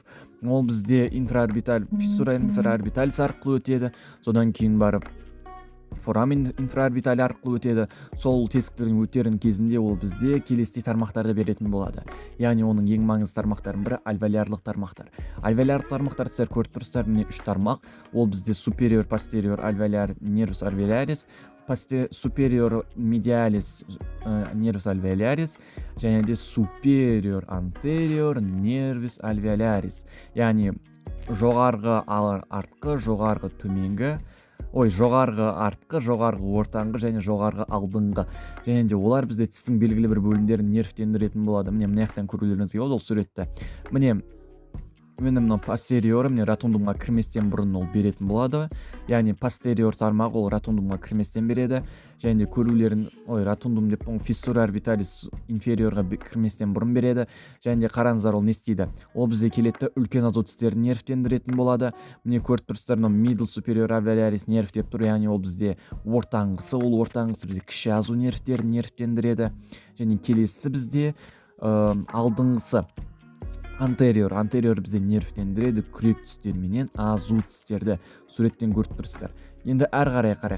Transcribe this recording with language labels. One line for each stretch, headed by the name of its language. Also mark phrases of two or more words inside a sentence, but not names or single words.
Kazakh: Ол бізде
Latin: fissura infraorbitalis
Kazakh: арқылы өтеді. Содан кейін барып
Latin: foramen infraorbitale
Kazakh: арқылы өтеді. Сол тесіктердің өтерін кезінде ол бізде келесі тармақтарды беретін болады. Яғни оның ең маңызды тармақтардың бірі альвеолярлық тармақтар. Альвеолярлық тармақтар сіздер көріп тұрсыздар, міне 3 тармақ. Ол бізде
Latin: superior posterior alveolar nervus alveolaris, superior medialis nervus alveolaris
Kazakh: және де
Latin: superior anterior nervus alveolaris.
Kazakh: Яғни жоғарғы артқы, жоғарғы төменгі, жоғарғы артқы, жоғарғы ортаңғы және жоғарғы алдыңғы. Және де олар бізде тістің белгілі бір бөлімдерін нервтендіретін болады. Міне мынаяқтан көрулеріңізге болады ол суретті. Міне мынау постериор, міне ротундумға кірместен бұрын ол беретін болады. Яғни постериор тармағы ол ротундумға кірместен береді. Және де көрулерін, ротундум деп
Latin: fissura orbitalis
Kazakh: инфериорға кірместен бұрын береді. Және де қараңыздар, ол не істейді? Ол бізде келеді үлкен азот тістерін нервтендіретін болады. Міне көріп тұрсыздар,
Latin: middle superior alveolaris
Kazakh: нерв деп тұр. Яғни ол бізде ортаңғысы бізде кіші азу нервтерін нервтендіреді. Және келесі бізде алдыңғысы антериор бізде нервтендіреді, күрек тістерменен азу тістерді суреттен көріп тұрсыздар. Енді әрі қарай қарайық.